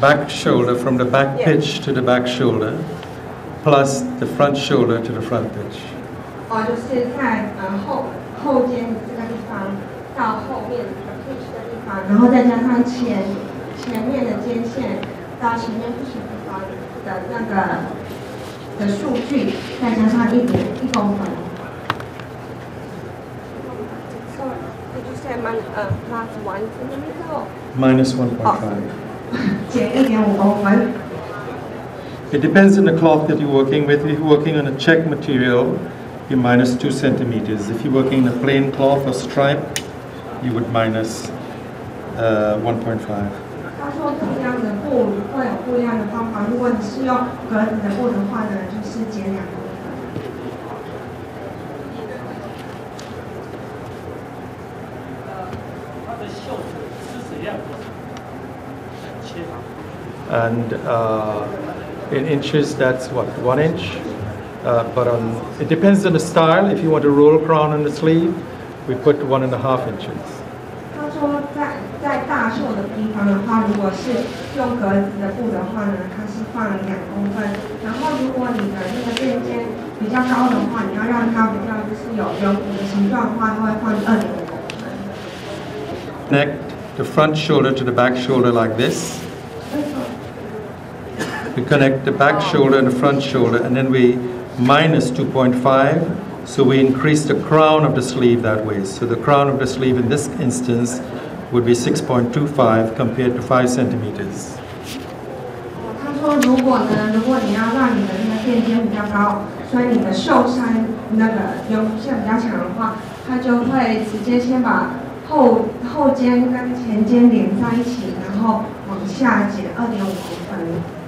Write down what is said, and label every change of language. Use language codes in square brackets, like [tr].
[en] Back shoulder from the back pitch to the back shoulder plus the front shoulder to the front pitch. [zh] 就是在后肩这个地方到后面的 pitch 的地方，然后再加上前面的肩线到前面 pitch 的地方的那个的数据，再加上1公分。 [en] So did you say plus 1 centimeter? Minus 1.5. [zh] 减1.5公分。 [en] It depends on the cloth that you're working with. If you're working on a check material, you minus 2 centimeters. If you're working in a plain cloth or stripe, you would minus 1.5. [zh] 他说不一样的布会有不一样的方法。如果你是用格子的布的话呢，就是减2公分。 [en] And in inches, that's what, 1 inch? But it depends on the style. If you want a roll crown on the sleeve, we put 1.5 inches. [zh] 他说在大袖的地方的话，如果是用格子的布的话呢，它是放2公分。然后如果你的那个垫肩比较高的话，你要让它比较就是有圆弧的形状的话，它会放2.5公分。 [en] Connect the front shoulder to the back shoulder like this. We connect the back shoulder and the front shoulder, and then we minus 2.5, so we increase the crown of the sleeve that way. So the crown of the sleeve in this instance would be 6.25 compared to 5 centimeters. [zh] 他说如果你要让你的那个垫肩比较高，所以你的袖衫那个圆弧线比较强的话，它就会直接先把后肩跟前肩连在一起，然后往下减2.5公分。